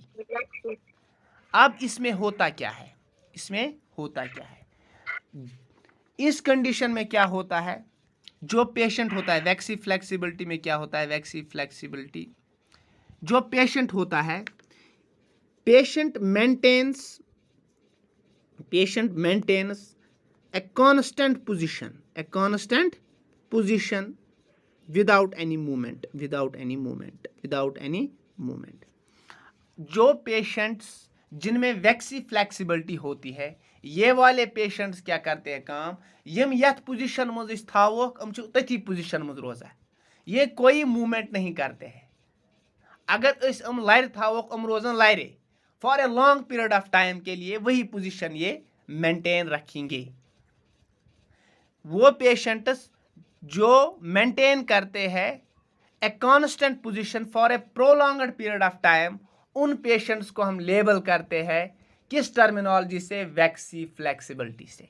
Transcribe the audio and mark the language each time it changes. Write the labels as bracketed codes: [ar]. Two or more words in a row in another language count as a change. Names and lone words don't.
[hi] अब इसमें होता क्या है, इसमें होता क्या है, इस कंडीशन में क्या होता है, जो पेशेंट होता है [en] waxy flexibility [hi] में क्या होता है, [en] waxy flexibility [hi] जो पेशेंट होता है, पेशेंट [en] मेंटेन्स a constant position without any movement, [hi] जो पेशेंट्स जिनमें [en] waxy flexibility [hi] होती है, ये वाले पेशेंट्स क्या करते हैं काम, [ks] यम यथ पोजीशन मज थावोक हम तथी पोजीशन मज रोजा, [hi] ये कोई मूवमेंट नहीं करते हैं। अगर हम [ks] लर थावोक हम रोजन लरे [en] for a long period of time [hi] के लिए वही पोजीशन ये मेंटेन रखेंगे। वो पेशेंट्स जो मेंटेन करते हैं [en] a constant position for a prolonged period of time, [hi] उन पेशेंट्स को हम लेबल करते हैं किस टर्मिनोलॉजी से, [en] waxy flexibility [hi] से।